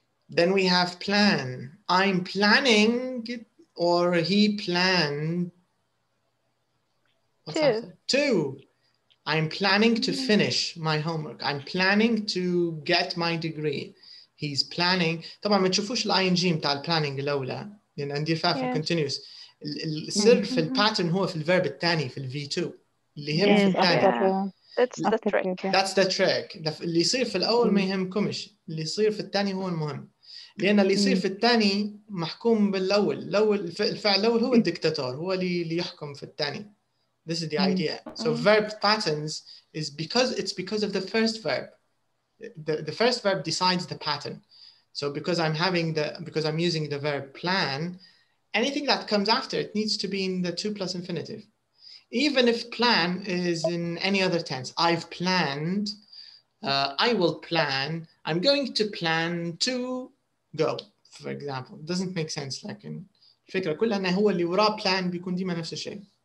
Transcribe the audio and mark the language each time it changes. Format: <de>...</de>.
<en>Then we have plan. I'm planning it, or he planned. What's Two. after? 2. I'm planning to finish my homework. I'm planning to get my degree. He's planning.</en> <ar>طبعا ما تشوفوش الاي ان جي بتاع البلاننج الاولى لان عندي فيها في الكونتينيوس. السر في الباترن هو في الفيرب الثاني في الفي 2 اللي يهم في</ar> <en>Yes,</en> <ar>الثاني.</ar> <en>That's the trick. That's the trick.</en> <ar>اللي يصير في الاول ما يهمكمش، اللي يصير في الثاني هو المهم. لان اللي يصير في الثاني محكوم بالاول. الفعل الاول هو الدكتاتور، هو اللي يحكم في الثاني.</ar> <en>This is the idea. So verb patterns is because of the first verb. The first verb decides the pattern. So because I'm using the verb plan, anything that comes after it needs to be in the 2 plus infinitive. Even if plan is in any other tense. I've planned, I will plan, I'm going to plan to go, for example. It doesn't make sense.</en> <ar>لكن الفكرة كلها أنه هو اللي وراه plan بيكون ديما نفس الشيء.</ar>